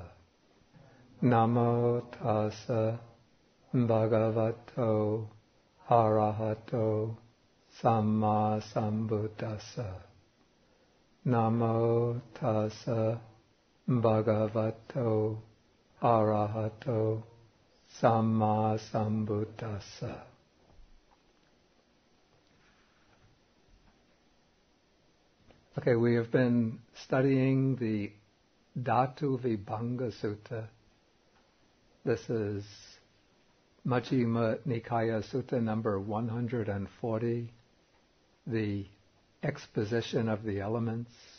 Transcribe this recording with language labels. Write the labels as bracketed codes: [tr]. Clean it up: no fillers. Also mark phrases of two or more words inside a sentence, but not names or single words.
[pi] Namo tassa bhagavato arahato samma sambuddhassa. Namo tassa bhagavato arahato samma sambuddhassa. [en] Okay, we have been studying the Dhātuvibhanga Sutta. This is Majjhima Nikaya Sutta number 140, the exposition of the elements.